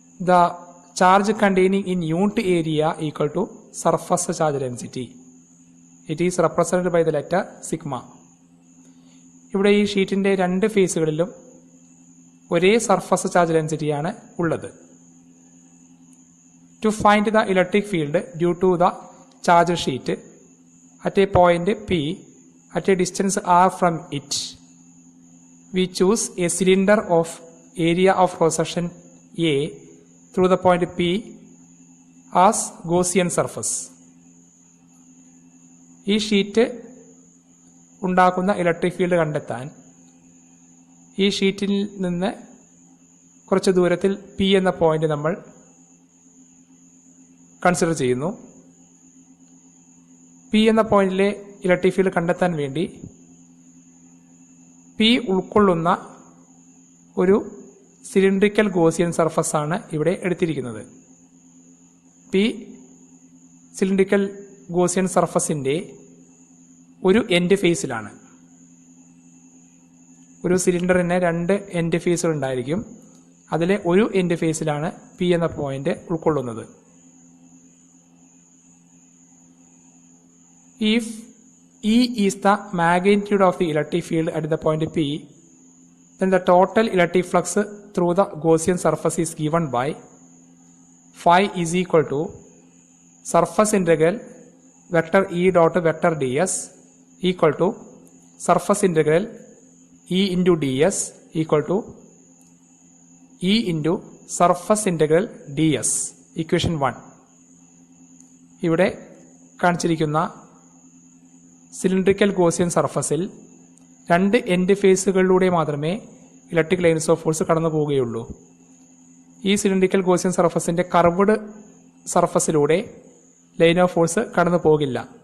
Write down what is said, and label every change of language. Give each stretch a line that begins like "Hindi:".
English: The charge containing in unit area equal to surface charge density. It is represented by the letter sigma.
Malayalam: ഇവിടെ ഈ ഷീറ്റിന്റെ രണ്ട് ഫേസുകളിലും ഒരേ surface charge ഡെൻസിറ്റിയാണ് ഉള്ളത്.
English: To find the electric field due to the charge sheet at a point P at a distance r from it, we choose a cylinder of area of cross section A through the point P as Gaussian surface.
Malayalam: ഈ sheet ഉണ്ടാക്കുന്ന electric field കണ്ടെത്താൻ ഈ ഷീറ്റിൽ നിന്ന് കുറച്ച് ദൂരത്തിൽ P എന്ന point നമ്മൾ കൺസിഡർ ചെയ്യുന്നു. P എന്ന പോയിന്റിലെ ഇലക്ട്രിക് ഫീൽഡ് കണ്ടെത്താൻ വേണ്ടി P ഉൾക്കൊള്ളുന്ന ഒരു സിലിണ്ടറിക്കൽ ഗോസിയൻ സർഫസ് ആണ് ഇവിടെ എടുത്തിരിക്കുന്നത്. P സിലിണ്ടറിക്കൽ ഗോസിയൻ സർഫസിന്റെ ഒരു എൻഡ് ഫേസിലാണ്. ഒരു സിലിണ്ടറിന് 2 എൻഡ് ഫേസുകൾ ഉണ്ടായിരിക്കും. അതിലെ ഒരു എൻഡ് ഫേസിലാണ് P എന്ന പോയിന്റ് ഉൾക്കൊള്ളുന്നത്.
English: If E is the magnitude of the electric field at the point P, then the total electric flux through the Gaussian surface is given by phi is equal to surface integral vector E dot vector ds equal to surface integral E into ds equal to E into surface integral ds. Equation 1.
Malayalam: ഇവിടെ കാണിച്ചിരിക്കുന്ന cylindrical Gaussian സർഫസിൽ 2 end ഫേസുകളിലൂടെ മാത്രമേ electric lines of force കടന്നു പോവുകയുള്ളൂ. ഈ cylindrical Gaussian സർഫസിന്റെ curved സർഫസിലൂടെ line of force കടന്നു പോകില്ല.